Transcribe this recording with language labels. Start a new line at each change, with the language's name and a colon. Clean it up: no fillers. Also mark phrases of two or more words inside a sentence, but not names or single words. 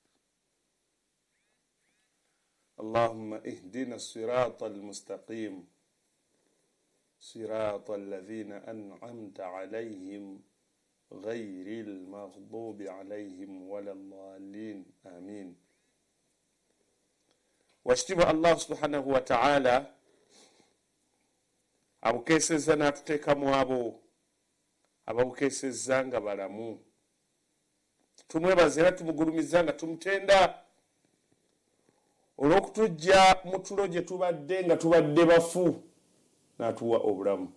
Arabic: اللهم اهدنا الصراط المستقيم صراط الذين أنعمت عليهم غير المغضوب عليهم ولا الضالين آمين. واشتبه الله سبحانه وتعالى
Ganda: abukeseza n'atuteekamu abo ababukeseza nga balamu. Tumwebaza era tumugulumiza nga tumutenda olw'okutujja mu tulo gye tubadde nga tubadde bafu n'atuwa obulamu.